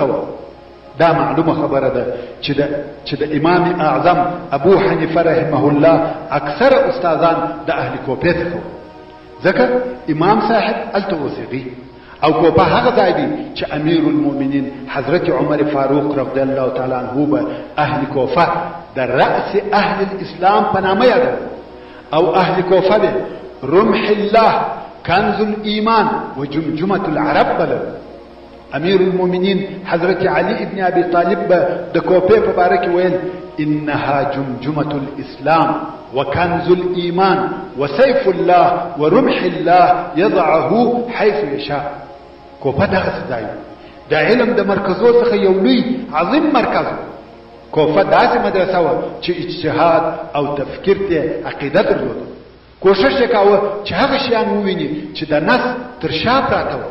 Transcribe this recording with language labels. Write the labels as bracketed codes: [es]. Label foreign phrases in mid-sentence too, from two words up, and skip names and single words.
[ps] دا معلومه خبره ده چې د امام اعظم ابو حنیفه [ar] رحمه الله [ps] اکثر استادان د اهل کوفه څخه ځکه امام صاحب الته اوسېږي او کوفه هغه ځای دی چې امیر المؤمنین حضرت عمر فاروق [ar] رضی الله تعالی عنه [ps] به اهل کوفه د [ar] رأس اهل الاسلام [ps] په نامه یادو او اهل کوفه ده [ar] رمح الله کنز الایمان و جمجمه العرب بلد. [ps] امیر المؤمنین حضرت علی ابن ابي طالب د کوفه په باره کې ویل [ar] انها جمجمه الاسلام وكنز الايمان وسيف الله ورمح الله يضعه حيث يشاء. [ps] کوفه دغه ځای د علم د مرکزو څخه یو لوی عظیم مرکز. کوفه داسې مدرسه و چې اجتهاد او تفکر ته عقیده درلوده. کوشش وکاوه چې هغه شیان وویني چې د نس تر شا پراته و.